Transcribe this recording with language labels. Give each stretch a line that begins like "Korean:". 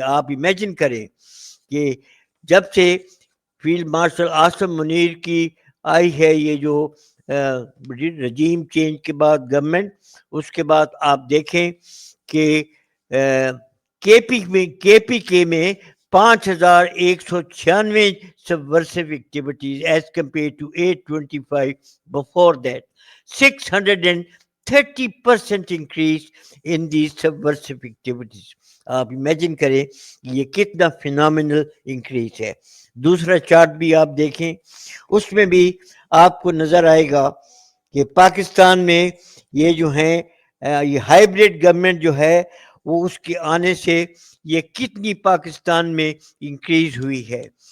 Urdu: آپ امیجن کریں کہ جب سے فیلڈ مارشل عاصم منیر کی آئی ہے یہ جو رجیم چینج کے بعد گورنمنٹ, اس کے بعد آپ دیکھیں کہ کے پی کے میں 5196
English: subversive activities as compared to 825 before that. 630% increase in these subversive activities.
Urdu: آپ امیجن کریں یہ کتنا فینامنل انکریز ہے. دوسرا چارٹ بھی آپ دیکھیں, اس میں بھی آپ کو نظر آئے گا کہ پاکستان میں یہ جو ہیں یہ ہائیبریڈ گورنمنٹ جو ہے وہ اس کے آنے سے یہ کتنی پاکستان میں انکریز ہوئی ہے.